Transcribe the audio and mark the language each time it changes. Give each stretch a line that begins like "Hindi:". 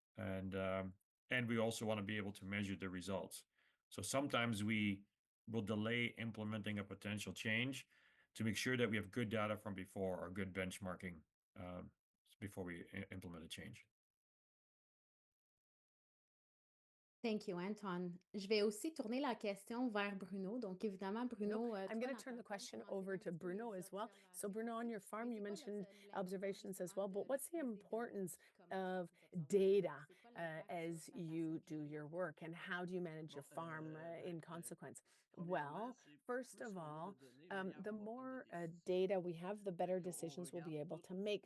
English: And we also want to be able to measure the results. So sometimes we will delay implementing a potential change to make sure that we have good data from before or good benchmarking before we implement a change. Thank you, Anton.
French: Je vais aussi tourner la question vers Bruno. Donc, évidemment, Bruno,
English: I'm going to turn the question over to Bruno as well. So, Bruno, on your farm, you mentioned observations as well, but what's the importance of data as you do your work, and how do you manage your farm in consequence? Well, first of all, the more data we have, the better decisions we'll be able to make.